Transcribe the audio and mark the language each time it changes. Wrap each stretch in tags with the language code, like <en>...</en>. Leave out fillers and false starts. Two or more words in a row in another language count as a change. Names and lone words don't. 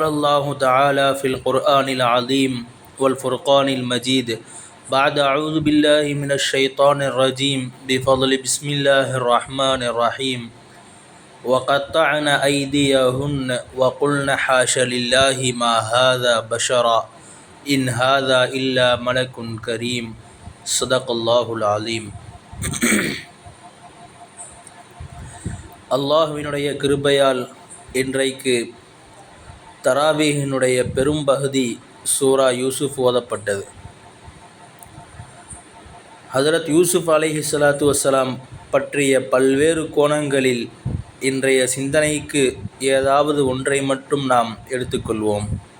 <ar>الله تعالى في القرآن العظيم والفرقان المجيد بعد أعوذ بالله من الشيطان الرجيم بفضل بسم الله الرحمن الرحيم وقطعن أيديهن وقلن حاش لله ما هذا بشرا إن هذا إلا ملك كريم صدق الله العظيم.</ar> <ta>அல்லாஹ்வினுடைய கிருபையால் இன்றைக்கு தராவீஹினுடைய பெரும்பகுதி சூரா யூசுஃப் ஓதப்பட்டது. ஹஜரத் யூசுஃப்</ta> <ar>عليه الصلاة والسلام</ar> <ta>பற்றிய பல்வேறு கோணங்களில் இன்றைய சிந்தனைக்கு ஏதாவது ஒன்றை மட்டும் நாம் எடுத்துக்கொள்வோம்.</ta>